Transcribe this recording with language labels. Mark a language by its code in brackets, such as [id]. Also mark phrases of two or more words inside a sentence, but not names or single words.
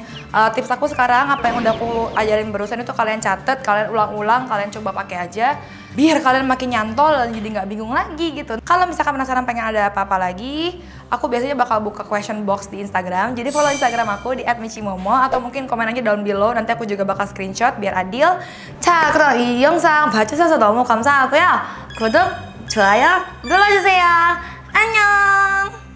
[id] Tips aku sekarang apa yang udah aku ajarin barusan itu kalian catet, kalian ulang-ulang, kalian coba pakai aja. Biar kalian makin nyantol dan jadi nggak bingung lagi gitu. Kalau misalkan penasaran pengen ada apa-apa lagi, aku biasanya bakal buka [en] question box [id] di Instagram. Jadi follow Instagram aku di @michimomo atau mungkin komen aja [en] down below. [id] Nanti aku juga bakal screenshot biar adil. [ko] 자, 그럼 이 영상 봐주셔서 너무 감사하고요. 구독, 좋아요 눌러주세요. 안녕.